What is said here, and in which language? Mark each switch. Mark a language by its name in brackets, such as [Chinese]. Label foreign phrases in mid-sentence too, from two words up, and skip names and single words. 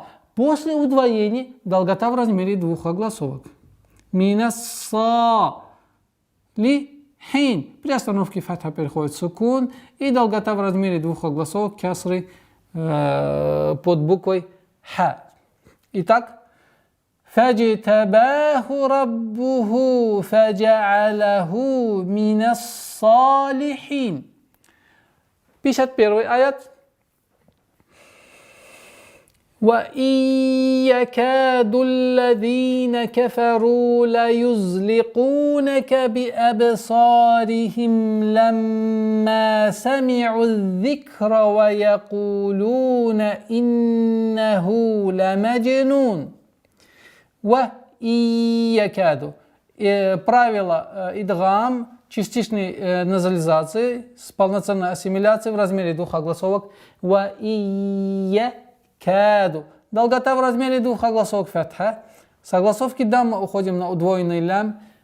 [Russian] После удвоения долгота в размере 2 огласовок. [Arabic] من الصا. لحين. [Russian] При остановке фатха переходит сукун. И долгота в размере 2 огласовок кясры под буквой ха. Итак. [Arabic] فاجتباه ربه فجعله من الصالحين. [Russian] 51 аят. [Arabic] وإن يكاد الذين كفروا ليزلقونك بأبصارهم لما سمعوا الذكر ويقولون إنه لمجنون. وَإِيَّكَادُ. [Russian] Правило идгам частичной назализации с полноценной ассимиляцией в размере 2 огласовок. [Arabic] وَإِيَّكَادُ. [Russian] долгота в размере двух огласовок фатха. С огласовки дамма уходим на удвоенный лям.